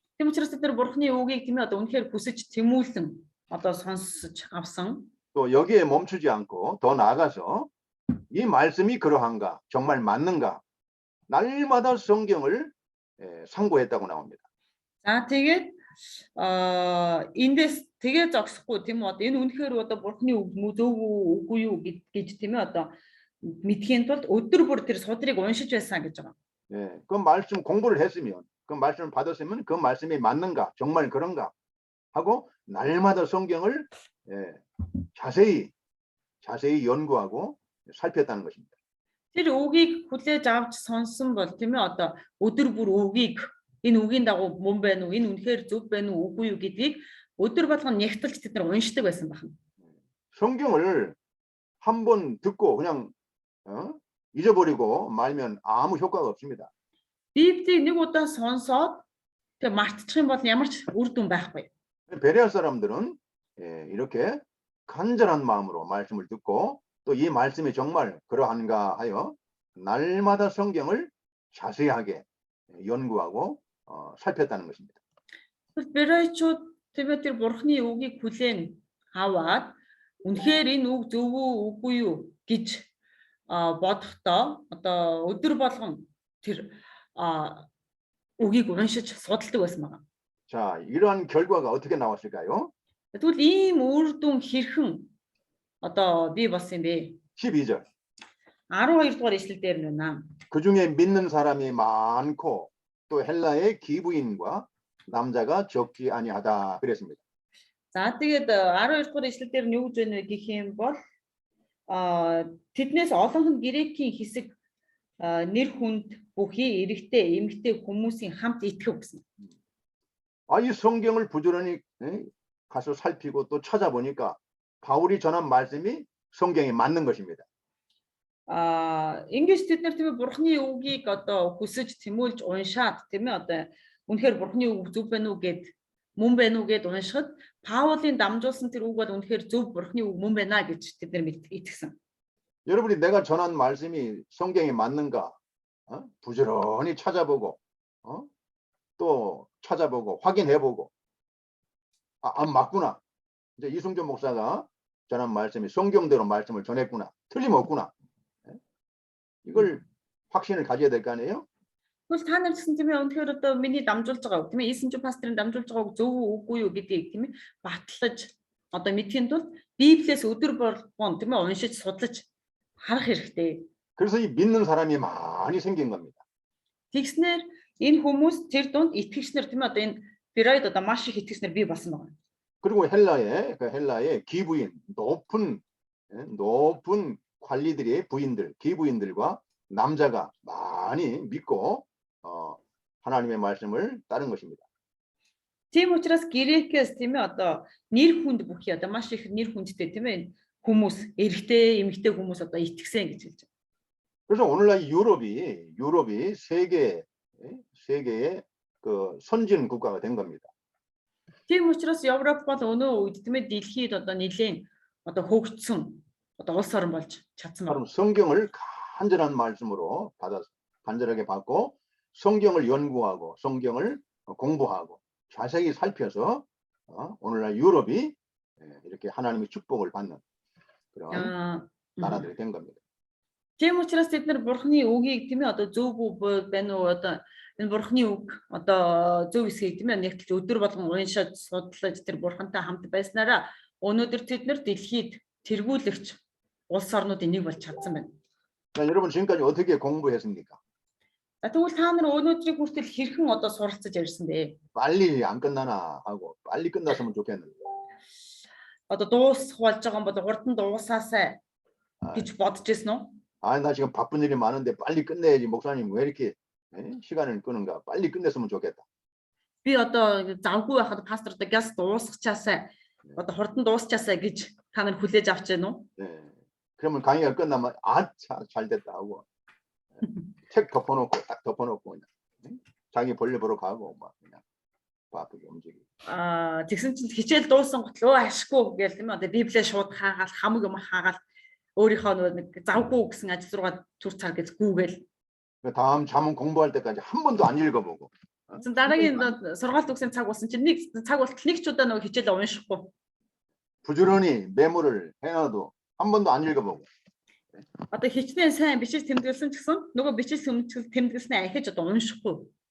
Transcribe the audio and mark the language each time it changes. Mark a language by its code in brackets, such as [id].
[mn] Тийм учраас тэд нар Бурхны үгийг тийм ээ одоо үнэхээр хүсэж тэмүүлсэн одоо сонсож авсан. [ko] 또 여기에 멈추지 않고 더 나아가서 이 말씀이 그러한가 정말 맞는가 날마다 성경을 상고했다고 나옵니다. [mn] За тэгээд эндээс тэгээ зогсохгүй тийм үү одоо энэ үнэхээр одоо Бурхны үг зөв үгүй юу гэж тийм ээ одоо мэдхийн тулд өдөр бүр тэр судрыг уншиж байсан гэж байгаа. [ko] 예, 그 말씀 공부를 했으면 그 말씀을 받았으면 그 말씀이 맞는가 정말 그런가 하고 날마다 성경을 자세히 연구하고 살폈다는 것입니다. [mn] Тэр үгийг хүлээж авч сонсон бол тийм ээ одоо өдөр бүр үгийг энэ үгийн дагуу мөн байна уу энэ үнэхээр зөв байна уу үгүй юу гэдгийг өдөр болгон нягтлж тэд нар уншдаг байсан байна. [ko] 성경을 한번 듣고 그냥 잊어버리고 말면 아무 효과가 없습니다. [mn] Библийг нэг удаа сонсоод тэг мартчих юм бол ямар ч үр дүн байхгүй. [ko] 베레아 사람들은 이렇게 간절한 마음으로 말씀을 듣고 또 이 말씀이 정말 그러한가 하여 날마다 성경을 자세하게 연구하고 살폈다는 것입니다. [mn] Беройчууд тэр Бурхны үгийг хүлээн аваад үнэхээр энэ үг зөв үү үгүй юу гэж бодохдоо одоо өдөр болгон тэр үгийг уншиж судалдаг байсан байна. [ko] 자, 이러한 결과가 어떻게 나왔을까요? [mn] Тэгвэл ийм үр дүн хэрхэн одоо бий болсон юм бэ? [ko] 12절. [mn] 12 дугаар ишлэл дээр нь байна. [ko] 그 중에 믿는 사람이 많고 또 헬라의 기부인과 남자가 적지 아니하다 그랬습니다. [mn] За тэгээд 12 дугаар ишлэл дээр нь юу гэж байна вэ гэх юм бол тэднээс олон нь грекийн хэсэг нэр хүнд бүхий эрэгтэй эмэгтэй хүмүүсийн хамт итгэв гэсэн. [ko] 이 성경을 부지런히 가서 살피고 또 찾아보니까 바울이 전한 말씀이 성경에 맞는 것입니다. [mn] Ингэж тэд нар тийм ээ Бурхны үгийг одоо хүсэж тэмүүлж уншаад тийм ээ одоо үнэхээр Бурхны үг зөв байна уу гэд мөн байна уу гэд уншихад Паулын дамжуулсан тэр үг бол үнэхээр зөв Бурхны үг мөн байна гэж тэд нар итгэсэн. [ko] 여러분이 내가 전한 말씀이 성경에 맞는가 부지런히 찾아보고 또 찾아보고 확인해보고 안 맞구나. 이제 이승준 목사가 전한 말씀이 성경대로 말씀을 전했구나. 틀림없구나. 이걸 확신을 가져야 될 거 아니에요? [mn] Тэгвэл та нар гэсэн тийм ээ үнэхээр одоо миний дамжуулж байгаа үг тийм ээ Ийсэн ч пастрын дамжуулж байгаа үг зөв үгүй юу гэдгийг тийм ээ батлаж одоо мэдхийн тулд Библиэс өдөр болгон тийм ээ уншиж судлаж харах хэрэгтэй. [ko] 그래서 이 믿는 사람이 많이 생긴 겁니다. [mn] Тэгснээр энэ хүмүүс тэр дунд итгэгчнэр тийм ээ одоо энэ Бероид одоо маш их итгэгчнэр бий болсон байна. [ko] 그리고 헬라의 기부인 높은 관리들의 부인들, 기부인들과 남자가 많이 믿고 하나님의 말씀을 따른 것입니다. [mn] Тийм учраас Грекээс тийм ээ одоо нэр хүнд бүхий одоо маш их нэр хүндтэй тийм ээ хүмүүс эрэгтэй эмэгтэй хүмүүс одоо итгэсэн гэж хэлж байна. [ko] 그래서 오늘날 유럽이 세계의 그 선진 국가가 된 겁니다. [mn] Тийм учраас Европ бол өнөө үед тийм ээ дэлхийд одоо нэлийн одоо хөгжсөн одоо улс орн болж чадсан байна. [ko] 그럼 성경을 간절한 말씀으로 간절하게 받고 성경을 연구하고 성경을 공부하고 자세히 살펴서 오늘날 유럽이 이렇게 하나님의 축복을 받는 그런 나라들이 된 겁니다. [mn] Тийм учраас бид нар бурхны үгийг тийм ээ одоо зөв үү байна уу одоо энэ бурхны үг одоо зөв эсхийг тийм ээ нэгтлж өдөр болгон уншаад судлаж тэр бурхантай хамт байснараа өнөөдөр тэд нар дэлхийд тэргүүлэгч улс орнуудын нэг болж чадсан байна. [ko] 자, 여러분 지금까지 어떻게 공부했습니까? [mn] Тэгвэл та нар өнөөдрийг хүртэл хэрхэн одоо суралцаж ярьсан бэ? [ko] 빨리 안 끝나나 하고 빨리 끝났으면 좋겠는데. [mn] Одоо дуусах болж байгаа юм бол хурдан дуусаасай гэж бодож ирсэн үү? [ko] 아, 나 지금 바쁜 일이 많은데 빨리 끝내야지. 목사님 왜 이렇게 시간을 끄는가? 빨리 끝냈으면 좋겠다. [mn] Би одоо завгүй байхад пастор одоо газ дуусчихаасай одоо хурдан дуусчихаасай гэж та нар хүлээж авч байна уу? [ko] 네. 그러면 강의가 끝나면 잘 됐다 하고 책 덮어놓고 딱 덮어놓고 그냥 자기 볼일 보러 가고 막 그냥 바쁘게 움직이고. [mn] Тэгсэн чинь хичээл дууссан готлоо ашгүй гээл тийм ээ одоо библиэ шууд хаагаал хамаг юм хаагаал өөрийнхөө нэг завгүй гэсэн ажил руугаа түр цар гэж гүүгээл. [ko] 다음 자문 공부할 때까지 한 번도 안 읽어보고. [mn] Дараагийн сургаалт өгсөн цаг болсон чинь нэг цаг болтол нэг ч удаа нөгөө хичээл уншихгүй. [ko] 부지런히 메모를 해놔도 한 번도 안 읽어보고. [mn] Одоо хичнээн сайн бичиж тэмдэглэсэн ч гэсэн нөгөө бичиж тэмдэглэснээ ахиж одоо уншихгүй.